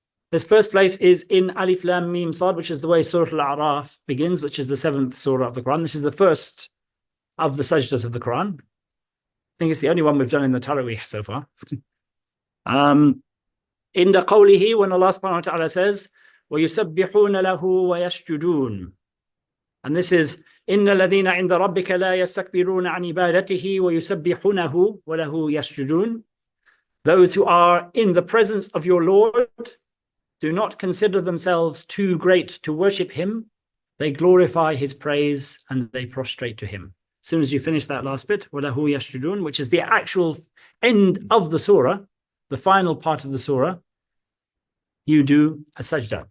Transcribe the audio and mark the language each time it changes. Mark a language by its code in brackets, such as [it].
[en] This first place is in alif lam mim sad, which is the way Surah Al-A'raf begins, which is the 7th surah of the Quran. This is the first of the sajdas of the Quran. I think it's the only one we've done in the Tarawih so far. In the qawlihi, when Allah subhanahu wa ta'ala says, [ar] وَيُسَبِّحُونَ لَهُ وَيَسْجُدُونَ. [en] And this is [ar] إِنَّ الَّذِينَ عِنْدَ رَبِّكَ لَا يَسْتَكْبِرُونَ عَنْ عِبَادَتِهِ وَيُسَبِّحُونَهُ وَلَهُ يَسْجُدُونَ. [en] Those who are in the presence of your Lord do not consider themselves too great to worship him. they glorify his praise and they prostrate to him. As soon as you finish that last bit, [ar] وَلَهُ يَسْجُدُونَ, [en] which is the actual end of the surah, the final part of the surah, you do a sajda.